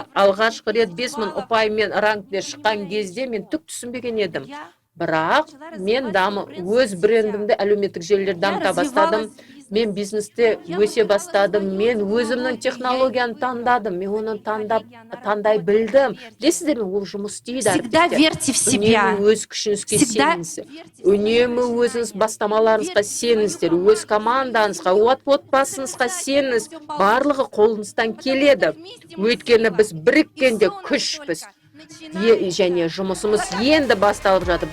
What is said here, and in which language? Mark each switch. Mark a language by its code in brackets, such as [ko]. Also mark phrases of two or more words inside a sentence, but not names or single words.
[kk] Алғашқы рет 5000 ұпаймен рангте шыққан кезде мен түк түсінбеген едім. Бірақ мен өз брендімді әлеуметтік желілерде дамыта бастадым. Мен бизнесте өсе бастадым. Мен өзімнің технологияны таңдадым. Мен оны таңдай білдім. Білесіздер ме, ол жұмыс істейді. [ru] Всегда верьте в себя. [kk] Үнемі өз күшіңізге сеніңіздер. Үнемі өзіңіз бастамаларыңызға сеніңіздер. Өз командаңызға, отбасыңызға сеніңіз. Барлығы қолыңыздан келеді. Өйткені біз біріккенде күшпіз. Және жұмысымыз енді басталып жатыр.